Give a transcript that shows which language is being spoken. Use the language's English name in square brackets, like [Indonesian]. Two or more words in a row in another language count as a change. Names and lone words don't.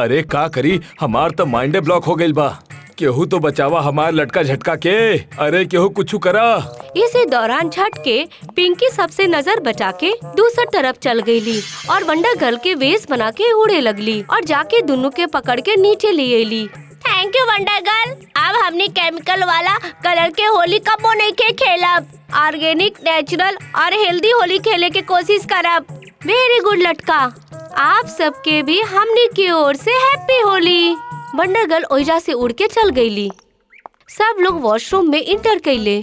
[Bhojpuri] अरे का करी, हमार तो माइंडे ब्लॉक हो गइल बा। केहू तो बचावा हमार लटका झटका के। अरे केहू कुछ करा। इसी दौरान झटके पिंकी सबसे नजर बचा के दूसरी तरफ चल गईली और वंडर गर्ल के वेश बना के उड़े लगली और जाके दोनों के पकड़ के नीचे ले अइली। [English] Thank you Wonder Girl. [Bhojpuri] अब हमने केमिकल वाला कलर के होली कबो नहीं के खेलब। [English] Organic, natural [Bhojpuri] और हेल्दी होली खेले के कोशिश करब। [English] Very good Latka. [Bhojpuri] आप सबके भी हमने की ओर से [English] Happy Holi. [Bhojpuri] वंडर गर्ल ओइजा से उड़ के चल गईली। सब लोग वॉशरूम में इंटर कइले।